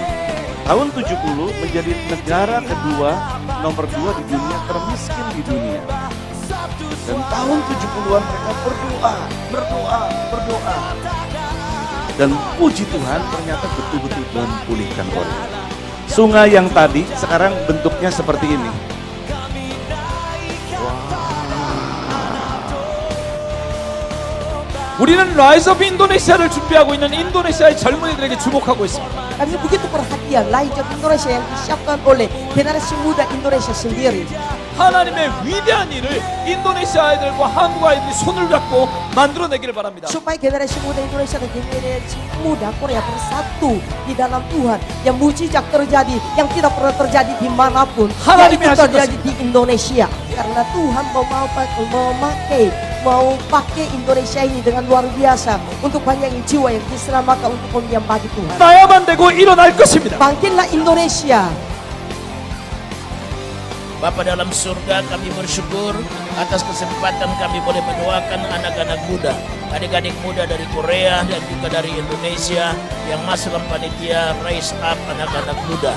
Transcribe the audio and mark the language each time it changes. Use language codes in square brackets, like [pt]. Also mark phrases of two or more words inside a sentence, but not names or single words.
[id] Tahun 70 menjadi negara kedua, nomor 2 di dunia, termiskin di dunia. Dan tahun 70-an mereka berdoa. Dan puji Tuhan ternyata betul-betul memulihkan Korea. Sungai yang tadi sekarang bentuknya seperti ini. [ko] 우리는 라이즈 오브 인도네시아를 준비하고 있는 인도네시아의 젊은이들에게 주목하고 있습니다. [id] Kami begitu perhatian Light of Indonesia yang disiapkan oleh generasi muda Indonesia sendiri. [ko] 하나님의 위대한 일을 인도네시아 아이들과 한국 아이들이 손을 잡고 만들어내기를 바랍니다. [id] Supaya generasi muda Indonesia dan generasi muda Korea bersatu di dalam Tuhan. Yang mujizat terjadi, yang tidak pernah terjadi dimanapun. Yang itu terjadi di Indonesia. Karena Tuhan mau pakai Indonesia ini dengan luar biasa untuk banyak jiwa yang diselamatkan untuk kemuliaan bagi Tuhan. [ko] 나야만 되고 일어날 것입니다. [id] Bangkitlah Indonesia. Bapa dalam surga, kami bersyukur atas kesempatan kami boleh mendoakan anak-anak muda, adik-adik muda dari Korea dan juga dari Indonesia yang masuk dalam panitia Raise Up anak-anak muda.